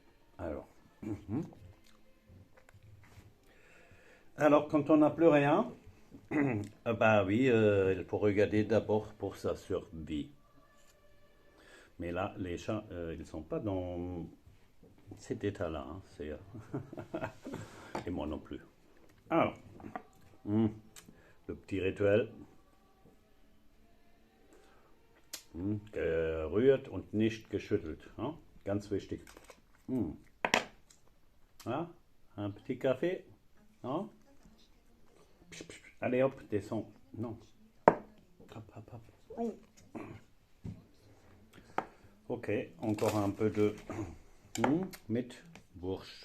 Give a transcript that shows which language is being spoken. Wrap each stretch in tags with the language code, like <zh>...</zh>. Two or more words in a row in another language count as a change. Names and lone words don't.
<fr>Alors, quand on n'a plus rien, bah oui, il faut regarder d'abord pour sa survie. Mais là, les chats, ils ne sont pas dans cet état-là. Hein, et moi non plus. Alors, le petit rituel.</fr> <de>Gerührt und nicht geschüttelt. Hein? Ganz wichtig.</de> <fr>Ah, un petit café. Hein? Allez hop, descends. Non. Hop. Ok, encore un peu de</fr> <de>mit Wurst.</de>